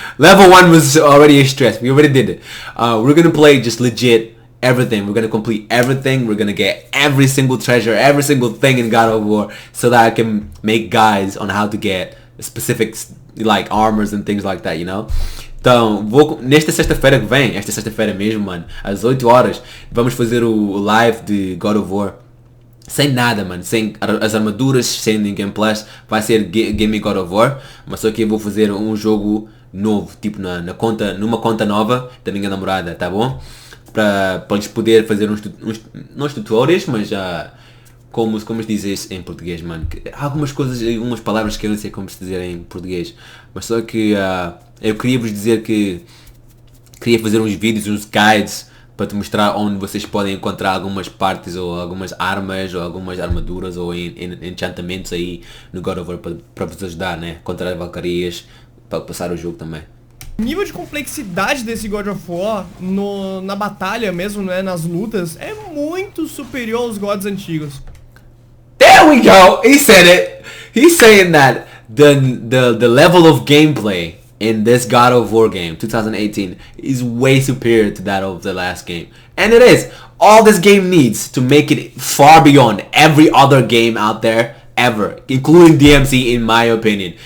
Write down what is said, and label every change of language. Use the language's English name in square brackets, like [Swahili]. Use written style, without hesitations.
[English] Level 1 was already a stress. We already did it. We're gonna play just legit everything. We're gonna complete everything. We're gonna get every single treasure, every single thing in God of War, so that I can make guides on how to get specific like armors and things like that, you know. [Portuguese] Então, nesta sexta-feira que vem, esta sexta-feira mesmo, mano, às 8 horas, vamos fazer o live de God of War. Sem nada, mano, sem as armaduras, sem ninguém plus, vai ser Game God of War, mas só que eu vou fazer um jogo novo, tipo numa conta nova da minha namorada, tá bom? Para eles poderem fazer uns tutoriais, mas como se diz isso em português, mano? Há algumas coisas, algumas palavras que eu não sei como se dizer em português, mas só que eu queria vos dizer que queria fazer uns vídeos, uns guides para te mostrar onde vocês podem encontrar algumas partes ou algumas armas ou algumas armaduras ou enchantamentos aí no God of War para vos ajudar, né? Contra as valcarias, para passar o jogo também. O nível de complexidade desse God of War na batalha mesmo, né, nas lutas, é muito superior aos gods antigos. [English] There we go! He said it! He's saying that the level of gameplay in this God of War game, 2018, is way superior to that of the last game. And it is! All this game needs to make it far beyond every other game out there ever, including DMC in my opinion.